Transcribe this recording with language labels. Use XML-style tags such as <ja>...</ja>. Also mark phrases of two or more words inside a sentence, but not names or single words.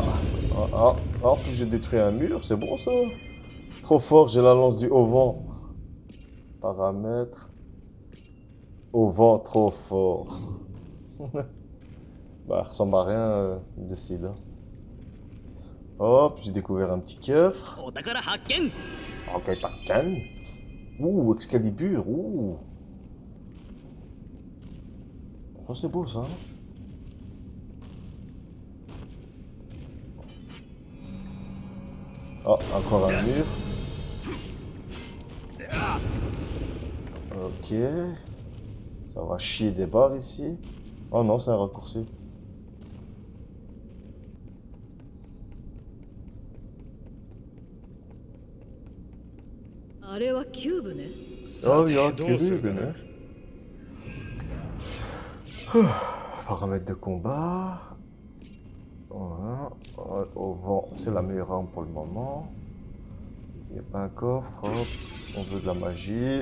<fr>Ah, en plus j'ai détruit un mur, c'est bon ça. Trop fort, j'ai la lance du haut vent. Paramètres. Au vent, trop fort. Bah, ressemble à rien de style. Hop, j'ai découvert un petit coffre.</fr> <ja>お宝発見。</ja> <fr>Ok, pas de canne. Ouh, Excalibur, ouh. Oh, c'est beau ça. Oh, encore un mur. Ok. Ça va chier des barres ici. Oh non, c'est un raccourci. Ah,</fr> <ja>あれはキューブね。</ja> <fr>Oh, il y a un cube, né? Paramètres de combat. Voilà. Au vent, c'est la meilleure arme pour le moment. Il n'y a pas un coffre. Hop. On veut de la magie.</fr>